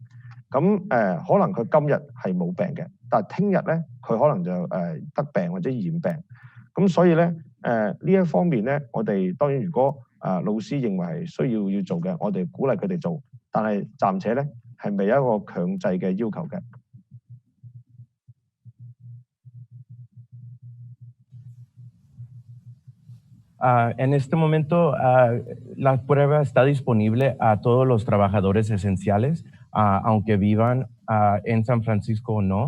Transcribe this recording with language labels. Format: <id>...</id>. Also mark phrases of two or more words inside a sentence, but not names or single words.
<yue>咁可能佢今日係冇病嘅，但係聽日咧佢可能就得病或者染病。咁所以咧呢一方面咧，我哋當然如果老師認為係需要做嘅，我哋鼓勵佢哋做，但係暫且咧係未有一個強制嘅要求嘅。</yue> <es>En este momento, la prueba está disponible a todos los trabajadores esenciales, aunque vivan en San Francisco o no.</es>